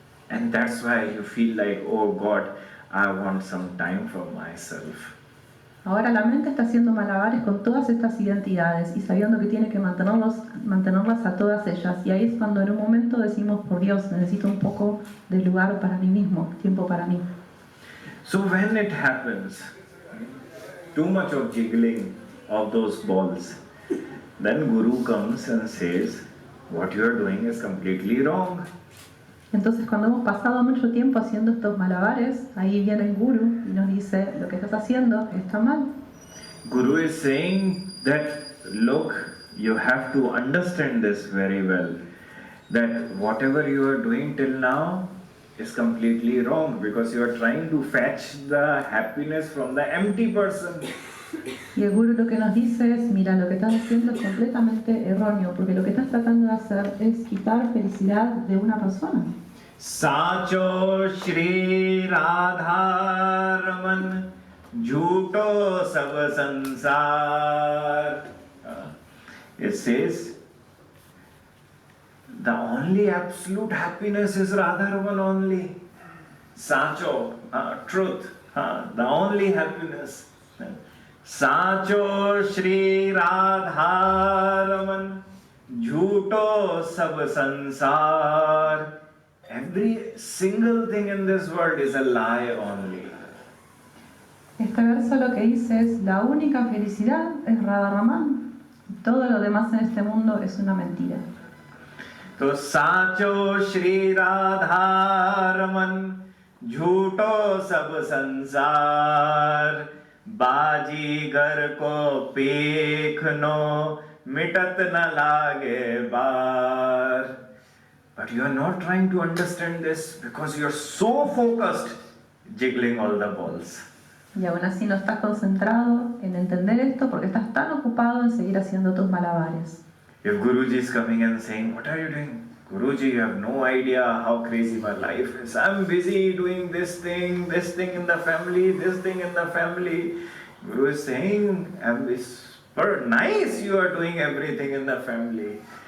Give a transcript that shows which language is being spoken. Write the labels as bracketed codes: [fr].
[en] And that's why you feel like, oh God, I want some time for myself. [es] Ahora la mente está haciendo malabares con todas estas identidades y sabiendo que tiene que mantenerlas a todas ellas. Y ahí es cuando en un momento decimos, por Dios, necesito un poco de lugar para mí mismo, tiempo para mí. [en] So when it happens, too much of jiggling of those balls, then Guru comes and says, what you are doing is completely wrong. [es] Entonces cuando hemos pasado mucho tiempo haciendo estos malabares, ahí viene el Guru y nos dice, lo que estás haciendo está mal. [en] Guru is saying that, look, you have to understand this very well, that whatever you are doing till now is completely wrong because you are trying to fetch the happiness from the empty person. [es] Y el gurú lo que nos dice es, mira, lo que estás haciendo es completamente erróneo, porque lo que estás tratando de hacer es quitar felicidad de una persona. [hi] Sacho Shri Radha Raman Jhuto Sab Sansar. [en] It says, the only absolute happiness is Radha Raman only. Sacho, truth, the only happiness. [hi] Sacho Shri Radha Raman Jhuto Sab Sansar. [en] Every single thing in this world is a lie only. [es] Este verso lo que dice es, la única felicidad es Radha-Raman. Todo lo demás en este mundo es una mentira. [hi] तो साचो श्री राधा रमन झूठो सब संसार बाजीगर को पेखनो मिटत न लागे बार. [en] But you are not trying to understand this because you are so focused jiggling all the balls. [es] Y aún así no estás concentrado en entender esto porque estás tan ocupado en seguir haciendo tus malabares. [en] If Guruji is coming and saying, what are you doing? Guruji, you have no idea how crazy my life is. I'm busy doing this thing in the family, this thing in the family. Guru is saying, it's nice you are doing everything in the family.